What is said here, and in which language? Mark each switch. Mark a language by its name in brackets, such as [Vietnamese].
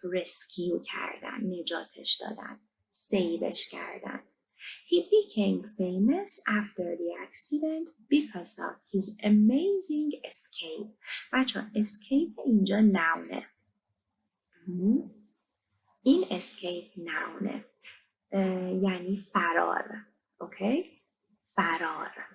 [Persian] rescue کردن، نجاتش دادن، سیوش کردن. [English] He became famous after the accident because of his amazing escape. [Persian] بچه escape اینجا نونه. این escape نونه یعنی فرار. اوکی؟ فرار.